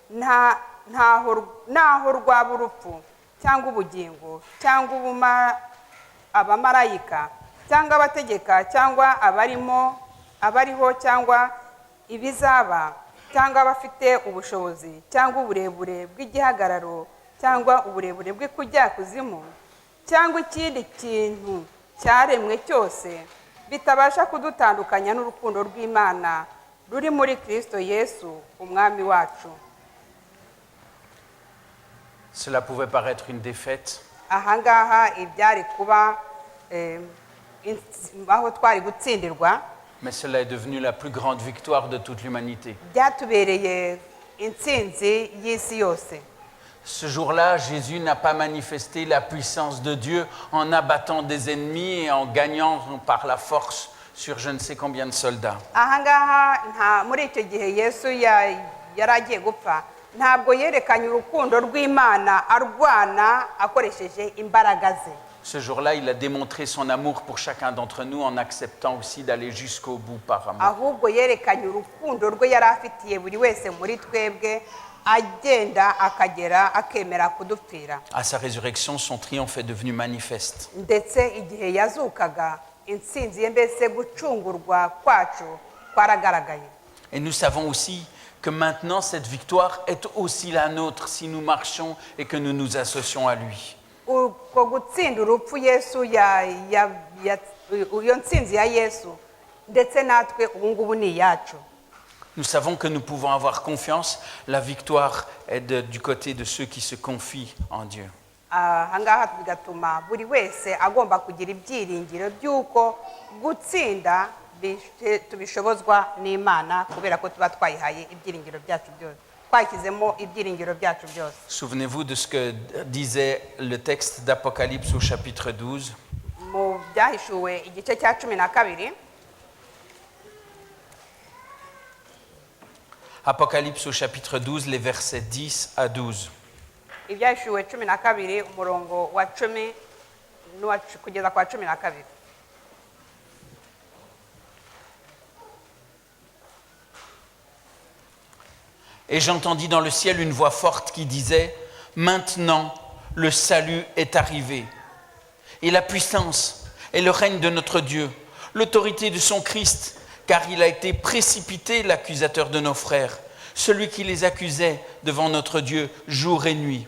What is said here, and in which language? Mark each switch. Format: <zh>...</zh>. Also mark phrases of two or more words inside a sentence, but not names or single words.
<rw>ntaho rwaba urupfu cyangwa ubugingo cyangwa abamarayika cyangwa abategeka cyangwa abariho cyangwa ibizaba cyangwa abafite ubushobozi cyangwa uburebure bw'igihagararo cyangwa uburebure bw'ikujyakuzimu cyangwa ikindi kintu cyaremwe cyose bitabasha kudutandukanya n'urukundo rw'Imana ruri muri Kristo Yesu umwami wacu.</rw> <fr>Cela pouvait paraître une défaite.</fr> <rw>Ahangaha ibyari kuba aho twari gutsindirwa.</rw> <fr>Mais cela est devenu la plus grande victoire de toute l'humanité.</fr> <rw>Byatubereye intsinzi y'isi yose.</rw> <fr>Ce jour-là, Jésus n'a pas manifesté la puissance de Dieu en abattant des ennemis et en gagnant par la force sur je ne sais combien de soldats.</fr> <rw>Ahangaha muri icyo gihe Yesu yaragiye gupfa, ntabwo yerekanye urukundo rw'Imana arwana akoresheje imbaraga ze.</rw> <fr>Ce jour-là, il a démontré son amour pour chacun d'entre nous en acceptant aussi d'aller jusqu'au bout par amour.</fr> <rw>Ahubwo yerekanye urukundo rwe yari afitiye buri wese muri twebwe agenda akagera akemera kudupfira.</rw> <fr>À sa résurrection, son triomphe est devenu manifeste.</fr> <rw>Ndetse igihe yazukaga intsinzi ye mbese gucungurwa kwacu kwaragaragaye.</rw> <fr>Et nous savons aussi que maintenant cette victoire est aussi la nôtre si nous marchons et que nous nous associons à lui.</fr> <rw>Uko gutsinda urupfu Yesu iyo ntsinzi ya Yesu ndetse natwe ubu ngubu ni iyacu.</rw> <fr>Nous savons que nous pouvons avoir confiance. La victoire est du côté de ceux qui se confient en Dieu.</fr> <rw>aha ngaha bigatuma buri wese agomba kugira ibyiringiro by'uko gutsinda tubishobozwa n'Imana kubera ko tuba twayihaye ibyiringiro byacu byose twashyizemo ibyiringiro byacu byose.</rw> <fr>Souvenez-vous de ce que disait le texte d'Apocalypse au chapitre 12.</fr> <rw>Mu byahishuwe igice cya 12.</rw> <fr>Apocalypse au chapitre 12, les versets 10 à 12.</fr> <rw>Ibyahishuwe 12 umurongo wa 10 kugeza kwa 12.</rw> <fr>Et j'entendis dans le ciel une voix forte qui disait « Maintenant, le salut est arrivé, et la puissance et le règne de notre Dieu, l'autorité de son Christ, car il a été précipité l'accusateur de nos frères, celui qui les accusait devant notre Dieu jour et nuit.</fr>